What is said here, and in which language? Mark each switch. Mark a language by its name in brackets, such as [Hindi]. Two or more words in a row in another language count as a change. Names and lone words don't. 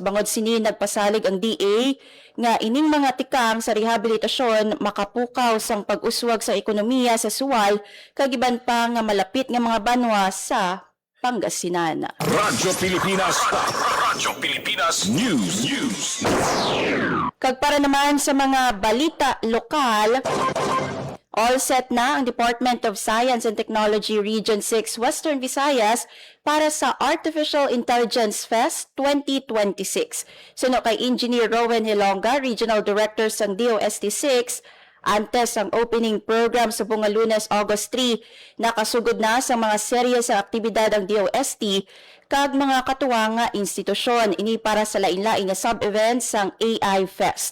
[Hiligaynon] Bangod sini nagpasalig ang DA nga ining mga tikang sa rehabilitasyon makapukaw sang pag-uswag sa ekonomiya sa Sual kag iban pa nga malapit nga mga banwa sa Pangasinan. Radyo Pilipinas. Radyo Pilipinas News. Kag para naman sa mga balita lokal, [English] All set [Hiligaynon] na ang Department of Science and Technology Region 6 Western Visayas para sa Artificial Intelligence Fest 2026. Suno kay Engineer Rowan Hilonga, Regional Director sang DOST 6, antes ang [English] opening program [Hiligaynon] sa bunga Lunes, August 3, nakasugod na sa mga serye sa aktibidad ang DOST kag mga katuwang nga institusyon ini para sa lain-lain nga sub-events sang AI Fest.